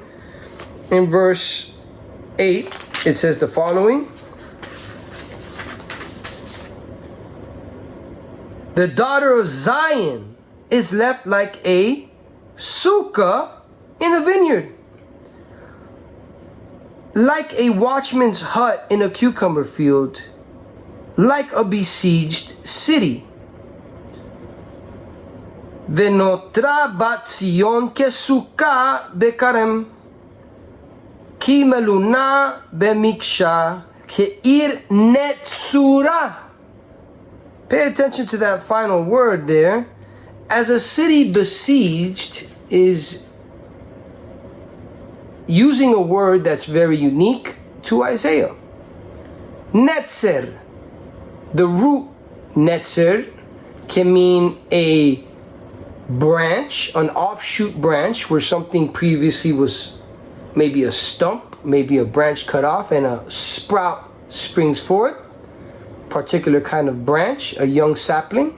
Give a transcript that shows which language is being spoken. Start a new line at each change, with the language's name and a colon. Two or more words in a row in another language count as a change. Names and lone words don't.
English: In verse 8, it says the following: the daughter of Zion is left like a sukkah in a vineyard, like a watchman's hut in a cucumber field, like a besieged city.
Hebrew: ונותרה בת ציון כסכה בכרם כמלונה במקשה כעיר נצורה.
English: Pay attention to that final word there. As a city besieged is using a word that's very unique to Isaiah. Netzer. The root netzer can mean a branch, an offshoot branch where something previously was maybe a stump, maybe a branch cut off and a sprout springs forth, particular kind of branch, a young sapling.